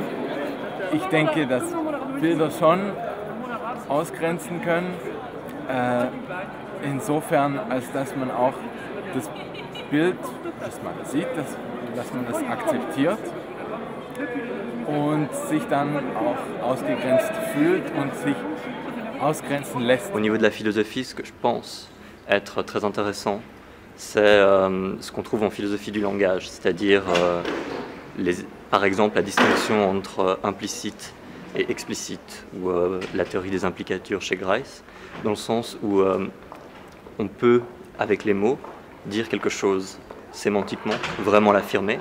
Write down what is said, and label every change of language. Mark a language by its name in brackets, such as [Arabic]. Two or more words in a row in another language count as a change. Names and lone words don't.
[German] Ich denke, dass Bilder schon ausgrenzen können, insofern, als dass man auch das Bild, das man sieht, dass man das akzeptiert und sich dann auch ausgegrenzt fühlt und sich ausgrenzen lässt. [French] Au niveau de la philosophie, ce que je pense être très intéressant, c'est ce qu'on trouve en philosophie du langage, c'est-à-dire par exemple la distinction entre implicite et explicite, ou la théorie des implicatures chez Grice, dans le sens où on peut, avec les mots, dire quelque chose sémantiquement, vraiment l'affirmer.